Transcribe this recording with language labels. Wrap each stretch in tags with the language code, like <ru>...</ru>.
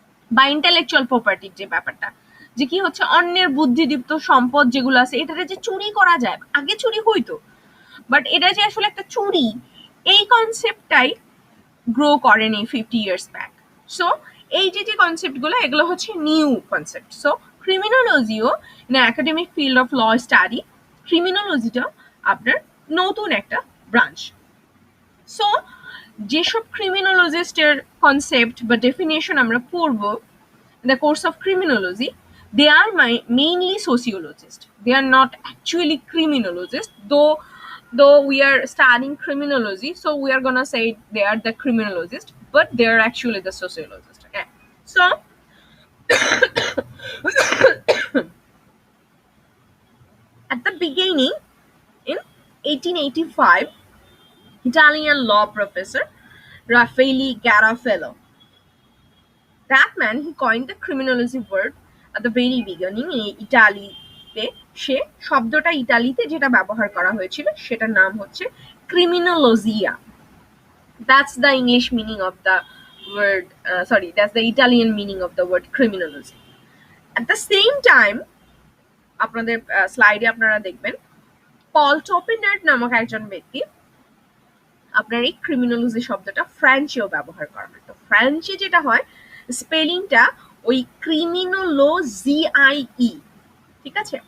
<bn>বা ইন্টেলেকচুয়াল প্রপার্টির যে ব্যাপারটা, যে কি হচ্ছে অন্যের বুদ্ধিদীপ্ত সম্পদ যেগুলো আছে এটাতে যে চুরি করা যায়, আগে চুরি হইতো বাট এটা যে আসলে একটা চুরি, এই কনসেপ্টটাই গ্রো করেনি</bn> <en>50 years back.</en> <bn>সো এই যে কনসেপ্টগুলো এগুলো হচ্ছে new concept. So ক্রিমিনোলজিও</bn> <en>in academic field of law study,</en> <bn>ক্রিমিনোলজিটা আপনার নতুন একটা ব্রাঞ্চ। সো যেসব ক্রিমিনোলজিস্টের কনসেপ্ট বা ডেফিনেশন আমরা পড়ব</bn> <en>in the course of criminology, they are mainly sociologists. They are not actually criminologists, though we are studying criminology, so we are gonna say they are the criminologists, but they are actually the sociologists. Okay, so at the beginning, in 1885, Italian law professor Raffaele Garofalo, that man, he coined the criminology word at the very beginning.</en> <bn>ইটালিতে সে শব্দটা ইটালিতে যেটা ব্যবহার করা হয়েছিল সেটার নাম হচ্ছে ক্রিমিনোলজিয়া।</bn> <en>That's the English meaning of the word, that's the Italian meaning of the word criminology. At the same time,</en> <bn>আপনাদের স্লাইডে আপনারা দেখবেন পল টপিনার্ড নামক একজন ব্যক্তি আপনার এই ক্রিমিনোলজি শব্দটা ফ্রেঞ্চেও ব্যবহার করা হয়। তো ফ্রেঞ্চে যেটা হয়, স্পেলিংটা ওই ক্রিমিনোলজিআইই, ঠিক আছে?</bn>